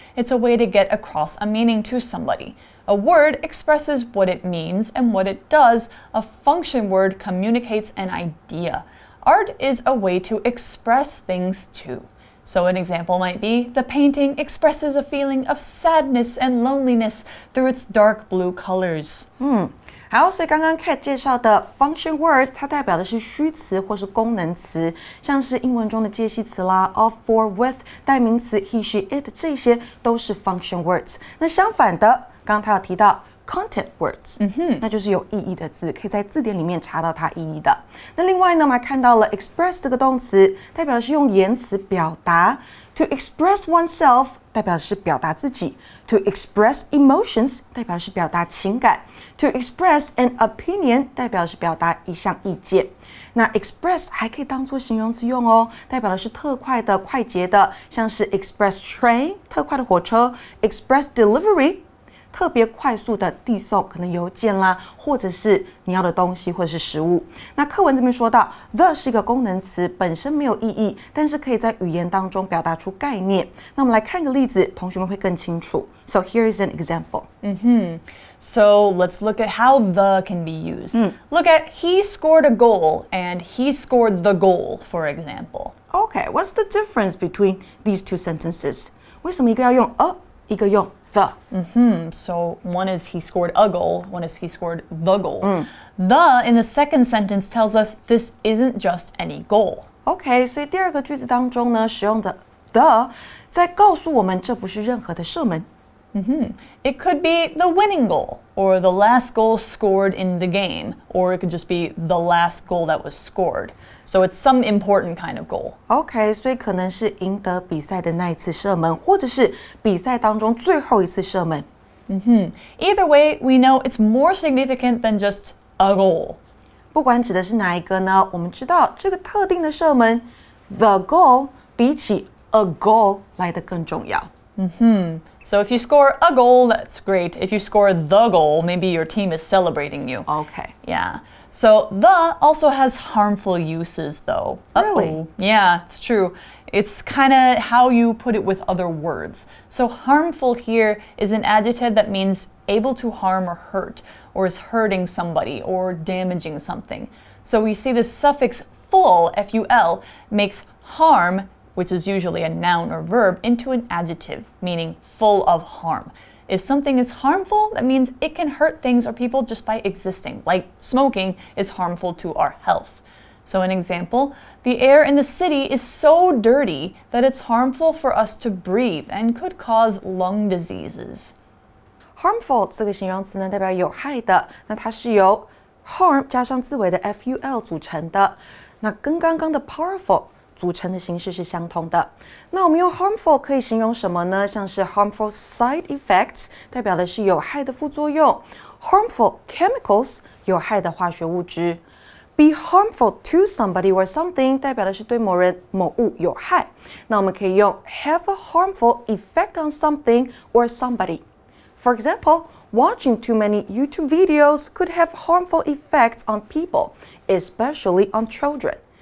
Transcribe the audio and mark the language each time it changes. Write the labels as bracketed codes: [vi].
[en] It's a way to get across a meaning to somebody. A word expresses what it means and what it does. A function word communicates an idea. Art is a way to express things too. So an example might be, the painting expresses a feeling of sadness and loneliness through its dark blue colors. [zh] 好，所以刚刚 Kat 介绍的 function word， 它代表的是虚词或是功能词，像是英文中的介系词啦 [en] of, for, with， [zh] 代名词 [en] he, she, it， [zh] 这些都是 function words。那相反的，刚刚他有提到content words， 那就是有意义的字，可以在字典里面查到它意义的。那另外呢，我们还看到了 express 这个动词，代表的是用言辞表达。 [en] To express oneself [zh] 代表的是表达自己。 [en] To express emotions [zh] 代表的是表达情感。 [en] To express an opinion [zh] 代表的是表达一项意见。那 express 还可以当作形容词用哦，代表的是特快的、快捷的，像是 [en] express train [zh] 特快的火车 ， [en] express delivery。 [zh] 特别快速的递送，可能邮件啦，或者是你要的东西，或者是食物。那课文这边说到 ，the 是一个功能词，本身没有意义，但是可以在语言当中表达出概念。那我们来看一个例子，同学们会更清楚。 [en] So here is an example. So let's look at how the can be used. Look at he scored a goal and he scored the goal, for example. Okay, what's the difference between these two sentences? [zh] 为什么一个要用 a， 一个用the? [en] So one is he scored a goal, one is he scored the goal. The in the second sentence tells us this isn't just any goal. [zh] OK， 所以第二个句子当中呢，使用的 the 在告诉我们这不是任何的射门。 [en] It could be the winning goal, or the last goal scored in the game, or it could just be the last goal that was scored. So it's some important kind of goal. [zh] OK， 所以可能是赢得比赛的那一次射门，或者是比赛当中最后一次射门。 [en] Either way, we know it's more significant than just a goal. [zh] 不管指的是哪一个呢，我们知道这个特定的射门 ， [en] the goal [zh] 比起 [en] a goal [zh] 来得更重要。 [en] So if you score a goal, that's great. If you score the goal, maybe your team is celebrating you. OK， Yeah. So the also has harmful uses though. Really? Yeah, it's true. It's kind of how you put it with other words. So harmful here is an adjective that means able to harm or hurt, or is hurting somebody or damaging something. So we see the suffix full, F-U-L, makes harm, which is usually a noun or verb, into an adjective, meaning full of harm. If something is harmful, that means it can hurt things or people just by existing, like smoking is harmful to our health. So an example, the air in the city is so dirty that it's harmful for us to breathe and could cause lung diseases. [zh] Harmful 这个形容词呢，代表有害的，那它是由 harm 加上字尾的 ful 组成的，那跟刚刚的 powerful 组成的形式是相同的。那我们用 harmful 可以形容什么呢？像是 [en] harmful side effects [zh] 代表的是有害的副作用 ， [en] harmful chemicals [zh] 有害的化学物质。 [en] Be harmful to somebody or something [zh] 代表的是对某人某物有害。那我们可以用 [en] have a harmful effect on something or somebody. For example, watching too many YouTube videos could have harmful effects on people, especially on children.